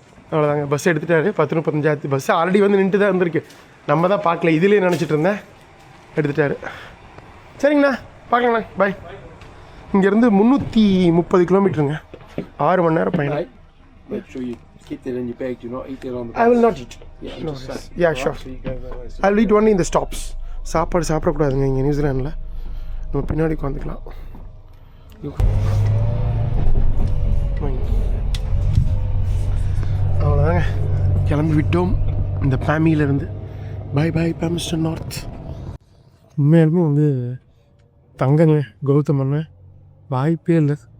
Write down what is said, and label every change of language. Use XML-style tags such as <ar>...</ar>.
<ta>அவ்வளோதாங்க. பஸ் எடுத்துட்டாரு 10:35 bus already வந்து நின்று தான் இருந்திருக்கு. நம்ம தான் பார்க்கல, இதுலேயே நினச்சிட்டு இருந்தேன். எடுத்துட்டாரு. சரிங்கண்ணா, பார்க்கலாண்ணா, பாய். இங்கேருந்து 330 கிலோமீட்டருங்க, 6 மணி நேரம் பயணம்.</ta> <en>Make sure you keep it in your bag. Do not eat it on the bus. I will not eat. Yeah, No just worries. say. Yeah, sure. So you go that way. I'll eat only in the stops.</en> <ta>சாப்பாடு சாப்பிடக்கூடாதுங்க இங்கே நியூசிலாண்டில். நம்ம பின்னாடி உட்காந்துக்கலாம். அவ்வளோதாங்க, கிளம்பி விட்டோம் இந்த பேமியிலேருந்து. By by பாமிஸ்டன் north. உண்மையாலுமே வந்து தங்கங்க கௌதம் அண்ணன் வாய்ப்பே இல்லை.</ta>